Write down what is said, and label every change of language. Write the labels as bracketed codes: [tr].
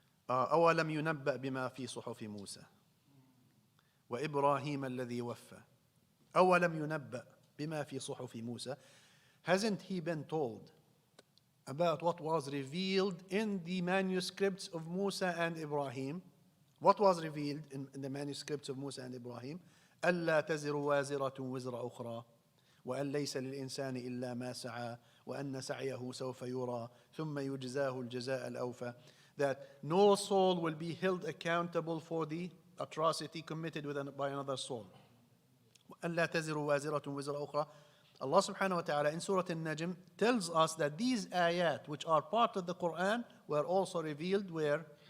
[ar] أولم ينبأ بما في صحف موسى وإبراهيم الذي وفى. أولم ينبأ بما في صحف موسى. [en] Hasn't he been told about what was revealed in the manuscripts of Musa and Ibrahim? What was revealed in the manuscripts of Musa and Ibrahim? [ar] ألا تزر وازرة وزر أخرى وأن ليس للإنسان إلا ما سعى وأن سعيه سوف يرى ثم يجزاه الجزاء الأوفى. [en] That no soul will be held accountable for the atrocity committed by another soul. [ar] ألا تزر وازرة وزر أخرى. [en] Allah subhanahu wa ta'ala in Surah Al-Najm tells us that these ayat, which are part of the Quran, were also revealed where?